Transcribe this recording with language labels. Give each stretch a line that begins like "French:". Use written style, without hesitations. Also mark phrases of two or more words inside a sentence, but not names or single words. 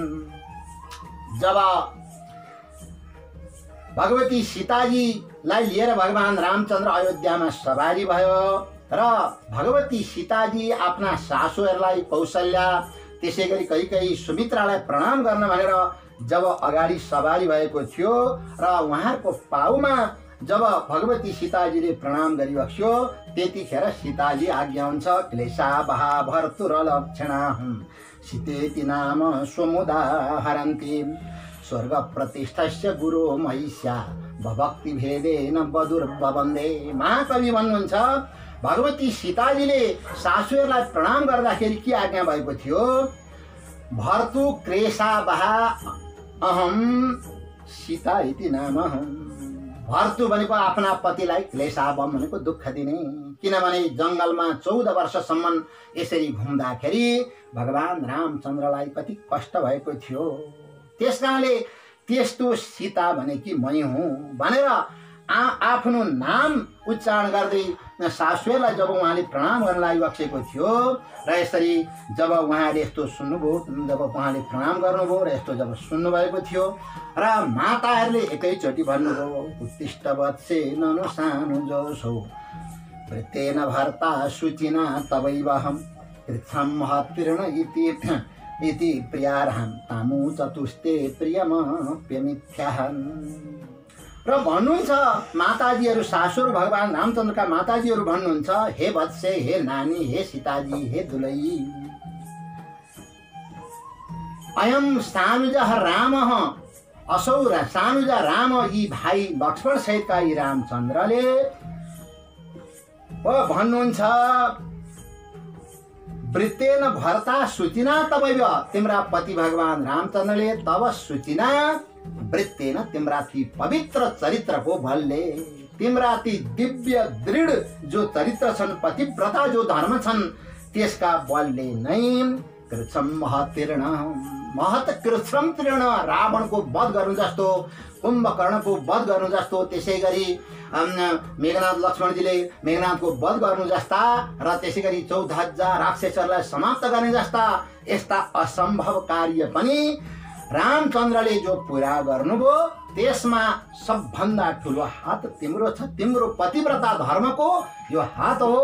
Nepali: जब भगवती सीताजीलाई लिएर भगवान रामचन्द्र अयोध्यामा सवारी भयो र भगवती सीताजी आफ्ना सासूहरूलाई कौशल्या त्यसै गरी कहीँ सुमित्रालाई प्रणाम गर्न भनेर जब अगाडि सवारी भएको थियो र उहाँहरूको पाउमा जब भगवती सीताजीले प्रणाम गरिबक्स्यो त्यतिखेर सीताजी आज्ञा हुन्छ
Sanskrit: क्लेशा बहा भर्तुर लक्षणा सीतेति नाम स्वमुदा हरन्ति स्वर्ग प्रतिष्ठस्य गुरु महिष्या भक्ति भेदेन बदुर्बन्दे।
Nepali: महाकवि भन्नुहुन्छ भगवती सीताजीले सासूहरूलाई प्रणाम गर्दाखेरि के आज्ञा भएको थियो,
Sanskrit: भर्तु क्लेशा बहा अहम सीता इति नाम।
Nepali: भर्तु भनेको आफ्ना पतिलाई, क्लेशावम भनेको दुःख दिने, किनभने जङ्गलमा 14 वर्षसम्म यसरी घुम्दाखेरि भगवान रामचन्द्रलाई कति कष्ट भएको थियो। त्यसकारणले त्यस्तो सीता भनेकी मै हुँ भनेर आफ्नो नाम उच्चारण गर्दै सासूलाई जब उहाँले प्रणाम गर्न लागिबक्सेको थियो र यसरी जब उहाँले यस्तो सुन्नुभयो, जब उहाँले प्रणाम गर्नुभयो र यस्तो जब सुन्नुभएको थियो र माताहरूले एकैचोटि भन्नुभयो
Sanskrit: उत्तिष्ठ वत्से ननु सानु जोसो वृत्तेन भर्ता शुचिना तवैवहम कृच्छम महत्तीर्ण इति प्रियार्हं तामु चतुस्ते प्रियमप्यमिथ्याहं।
Nepali: र भन्नुहुन्छ माताजीहरू सासूहरू भगवान रामचन्द्रका माताजीहरू भन्नुहुन्छ हे वत्से, हे नानी, हे सीताजी, हे दुलही,
Sanskrit: अयम सानुजः रामः असौ
Nepali: र सानुजा राम यी भाइ लक्ष्मण सहितका यी रामचन्द्रले भन्नुहुन्छ
Sanskrit: वृत्तेन भर्ता सूचिना तवैव,
Nepali: तिम्रा पति भगवान रामचन्द्रले
Sanskrit: तव सूचिना वृत्तेन
Nepali: तिम्रा ती पवित्र चरित्रको बलले, तिम्रा ती दिव्य दृढ जो चरित्र छन्, पतिव्रता जो धर्म छन् त्यसका बलले नै
Sanskrit: कृच्छम महतीर्ण महत कृच्छम
Nepali: तीर्ण रावणको वध गर्नु जस्तो, कुम्भकर्णको वध गर्नु जस्तो, त्यसै गरी मेघनाथ लक्ष्मणजीले मेघनाथको वध गर्नु जस्ता र त्यसै गरी 14,000 राक्षसहरूलाई समाप्त गर्ने जस्ता यस्ता असम्भव कार्य पनि रामचन्द्रले जो पुरा गर्नुभयो त्यसमा सबभन्दा ठुलो हात तिम्रो छ, तिम्रो पतिव्रता धर्मको यो हात हो।